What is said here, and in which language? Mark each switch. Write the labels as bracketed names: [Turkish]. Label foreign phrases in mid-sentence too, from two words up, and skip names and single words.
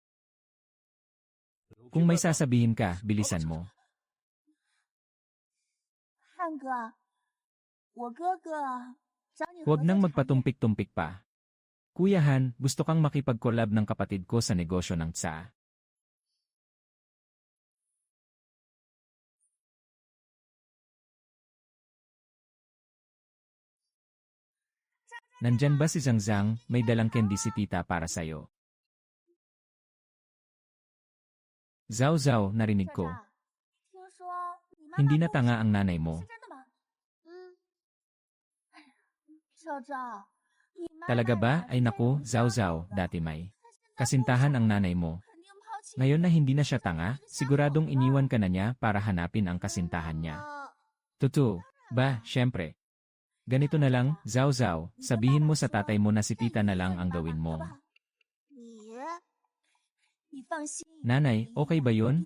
[Filipino] Kung may sasabihin ka, bilisan mo. [Chinese] 汉哥，我哥哥找你合 [Filipino] Huwag [Chinese] 作 [Filipino] nang [Chinese] 产业 [Filipino] magpatumpik-tumpik pa. Kuya Han, gusto kang makipag-collab ng kapatid ko sa negosyo ng tsa. Nandyan ba si Zhang Zhang? May dalang candy si tita para sa'yo. Zhao Zhao, narinig [Chinese] 校 [Filipino] ko. [Chinese] 长，听说你妈妈 [Filipino] Hindi na [Chinese] 跟我 [Filipino] tanga [Chinese] 是 [Filipino] ang nanay mo. [Chinese] 是真的吗？嗯。校长，你妈 [Filipino] Talaga [Chinese] 妈 [Filipino] ba? [Chinese] 俩 [Filipino] Ay [Chinese] 是 [Filipino] naku, [Chinese] 在 [Filipino] Zhao [Chinese] 有 [Filipino] Zhao, [Chinese] 的 [Filipino] dati may. [Chinese] 她现在不 [Filipino] Kasintahan [Chinese] 傻 [Filipino] ang nanay mo. [Chinese] 肯定抛弃 [Filipino] Ngayon na hindi na siya tanga, siguradong iniwan ka na niya para hanapin ang kasintahan niya. [Chinese] 了。 [Filipino] Totoo. Ba, syempre. Ganito na lang, Zhao Zhao, sabihin mo sa tatay mo na si tita na lang ang gawin mo. [Chinese] 你放心， [Filipino] Nanay, okay ba yun?